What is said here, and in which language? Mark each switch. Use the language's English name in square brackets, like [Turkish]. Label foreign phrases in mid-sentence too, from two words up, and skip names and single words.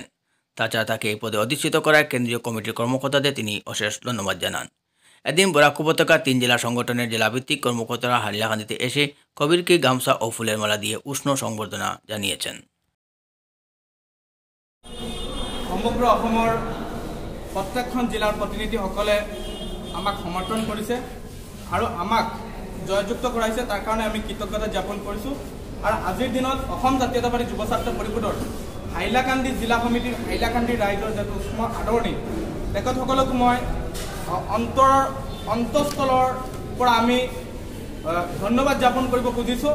[Bangla] তাছাড়া তাকে এই পদে অধিষ্ঠিত করায় কেন্দ্রীয় কমিটির কর্মকর্তাদের তিনি অশেষ ধন্যবাদ জানান। এদিন বরাক উপত্যকার 3 জেলা সংগঠনের জেলাভিত্তিক কর্মকর্তারা হাইলাকান্দিতে এসে কবিরকে গামছা ও ফুলের মালা দিয়ে উষ্ণ সংবর্ধনা জানিয়েছেন। [Assamese] সমগ্র অসমৰ প্ৰত্যেকখন জিলাৰ প্ৰতিনিধিসকলে আমাক সমৰ্থন কৰিছে আৰু আমাক জয়যুক্ত কৰাইছে। তাৰ কাৰণে আমি কৃতজ্ঞতা জ্ঞাপন কৰিছোঁ। আৰু আজিৰ দিনত অসম জাতীয়তাবাদী যুৱ ছাত্ৰ পৰিষদৰ হাইলাকান্দি জিলা সমিতিৰ হাইলাকান্দি ৰাইজৰ যিটো উষ্ম আদৰণি, তেখেতসকলক মই অন্তঃস্থলৰ পৰা আমি ধন্যবাদ জ্ঞাপন কৰিব খুজিছোঁ।